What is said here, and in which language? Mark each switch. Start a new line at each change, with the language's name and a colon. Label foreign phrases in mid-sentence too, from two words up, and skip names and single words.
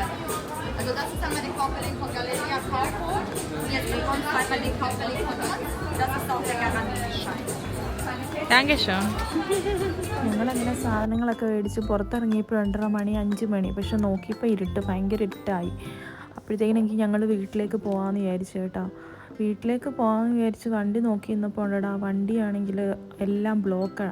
German: Also das ist einmal der Kaufverleg von Galeria Kaufhof. Und jetzt bekommt ihr einmal den Kaufverleg von uns. Das ist auch der Garantieschein.
Malayalam: ഞങ്ങളങ്ങനെ സാധനങ്ങളൊക്കെ മേടിച്ച് പുറത്തിറങ്ങിയപ്പോൾ 2:30 മണി 5 മണി. പക്ഷെ നോക്കിയപ്പോൾ ഭയങ്കര ഇരുട്ടായി. അപ്പോഴത്തേക്കും ഞങ്ങൾ വീട്ടിലേക്ക് പോകാമെന്ന് വിചാരിച്ചു കേട്ടോ. വീട്ടിലേക്ക് പോകാമെന്ന് വിചാരിച്ച് വണ്ടി നോക്കി നിന്നപ്പോൾ ഉണ്ടടാ, വണ്ടിയാണെങ്കിൽ എല്ലാം ബ്ലോക്കാണ്.